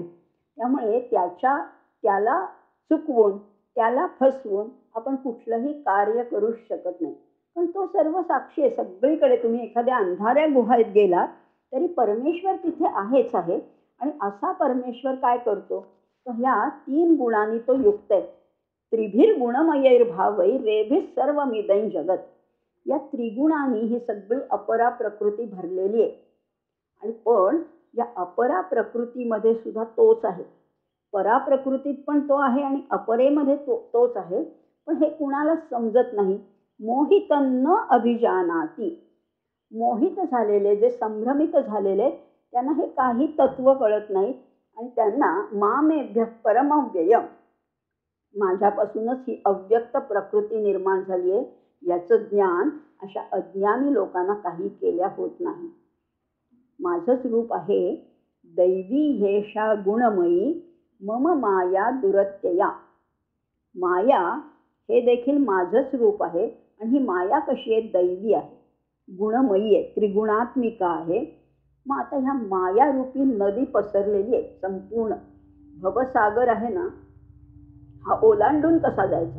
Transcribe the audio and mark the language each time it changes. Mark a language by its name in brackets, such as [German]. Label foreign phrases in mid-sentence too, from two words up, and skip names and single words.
[Marathi] त्यामुळे त्याला चुकवून, त्याला फसवून आपण कुठलंही कार्य करू शकत नाही. पण तो सर्व साक्षी आहे सगळीकडे. तुम्ही एखाद्या अंधाऱ्या गुहात गेलात तरी परमेश्वर तिथे आहेच आहे. आणि असा परमेश्वर काय करतो, तर ह्या 3 गुणांनी तो युक्त आहे. [Sanskrit] त्रिभिर गुणमयैर्भावै रेभिः सर्वमिदं जगत. [Marathi] या त्रिगुणांनी ही सगळी अपरा प्रकृती भरलेली आहे. आणि पण या अपरा प्रकृतीमध्ये सुद्धा तोच आहे. पराप्रकृतीत पण तो आहे आणि अपरेमध्ये तोच आहे. पण हे कुणाला समजत नाही. [Sanskrit] मोहित न अभिजानाती, [Marathi] मोहित झालेले, जे संभ्रमित झालेले, त्यांना हे काही तत्व कळत नाही. आणि त्यांना [Sanskrit] मामेभ्य परमव्ययम, [Marathi] माझ्यापासूनच ही अव्यक्त प्रकृती निर्माण झाली आहे, याचं ज्ञान अशा अज्ञानी लोकांना काही केल्या होत नाही. माझंच रूप आहे. [Sanskrit] दैवी हेषा गुणमयी मम माया दुरत्यया. [Marathi] माया हे देखील माझंच रूप आहे आणि ही माया कशी आहे, दैवी आहे. गुणमयी आहे, त्रिगुणात्मिका आहे. मग आता ह्या मायारूपी नदी पसरलेली आहे संपूर्ण. भवसागर आहे ना, हा ओलांडून कसा जायचा?